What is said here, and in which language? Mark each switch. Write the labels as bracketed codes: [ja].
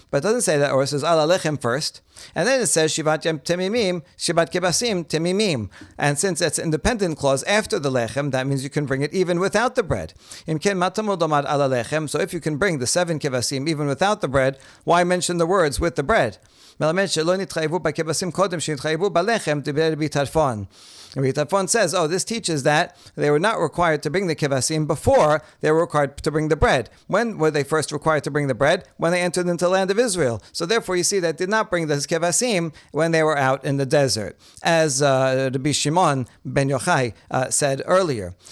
[en] But it doesn't say that, or it says ala lechem first, and then it says [he] shivat temimim, shivat kebasim temimim. [en] And since it's an independent clause after the lechem, that means you can bring it even without the bread. So if you can bring the 7 kevasim even without the bread, why mention the words with the bread? [he] מלמד שלא נתחייבו בכבשים קודם שנתחייבו בלחם דיבר רבי טרפון. [en] Rabbi Tarfon says, this teaches that they were not required to bring the kevasim before they were required to bring the bread. When were they first required to bring the bread? When they entered into the land of Israel. So therefore you see that did not bring the kevasim when they were out in the desert. As Rabbi Shimon ben Yochai said earlier.